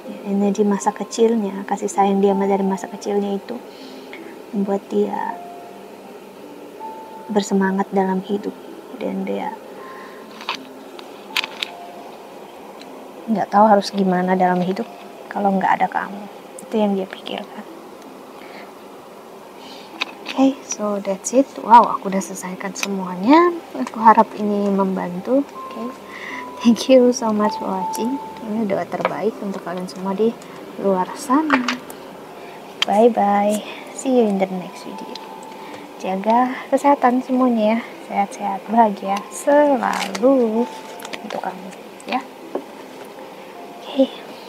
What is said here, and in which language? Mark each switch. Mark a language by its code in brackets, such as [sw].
[id] Energi masa kecilnya, kasih sayang dia dari masa kecilnya itu membuat dia bersemangat dalam hidup, dan dia nggak tahu harus gimana dalam hidup kalau nggak ada kamu. Itu yang dia pikirkan. [en] Okay, so that's it. [id] Wow, aku udah selesaikan semuanya. Aku harap ini membantu. [en] Okay, thank you so much for watching. [id] Ini doa terbaik untuk kalian semua di luar sana. [en] Bye bye. See you in the next video. [id] Jaga kesehatan semuanya ya. Sehat-sehat, bahagia selalu untuk kamu ya. Okay.